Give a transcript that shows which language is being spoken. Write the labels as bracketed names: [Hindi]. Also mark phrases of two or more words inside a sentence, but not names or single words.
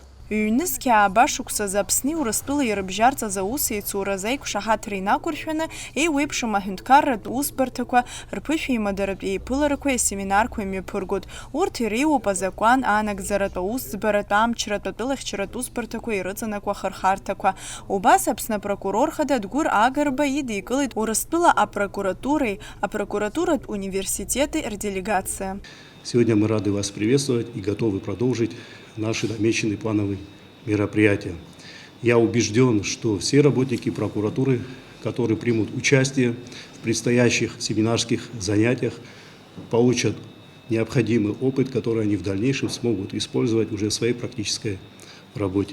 [Abkhazian] Ҩнызқьи аабашықәса Аԥсни Урыстәылеи рыбжьарҵаз аусеицуразы аиқәшаҳаҭра инақәыршәаны еиуеиԥшым аҳәынҭқарратә усбарҭақәа, рԥышәеимадаратә еиԥыларақәа, асеминарқәа имҩаԥыргоит. Урҭ иреиуоуп азакәан, анагӡаратә, аусӡбаратә, амчратә, атәылахьчаратә усбарҭақәа ирыҵанакуа ахырхарҭақәа. Убас Аԥсны апрокурор хада Дгәыр Агарба идикылеит Урыстәыла апрокуратуреи, апрокуратуратә университети рделегация. [Russian] Сегодня мы рады вас приветствовать и готовы продолжить наши намеченные плановые мероприятия. Я убежден, что все работники прокуратуры, которые примут участие в предстоящих семинарских занятиях, получат необходимый опыт, который они в дальнейшем смогут использовать уже в своей практической работе.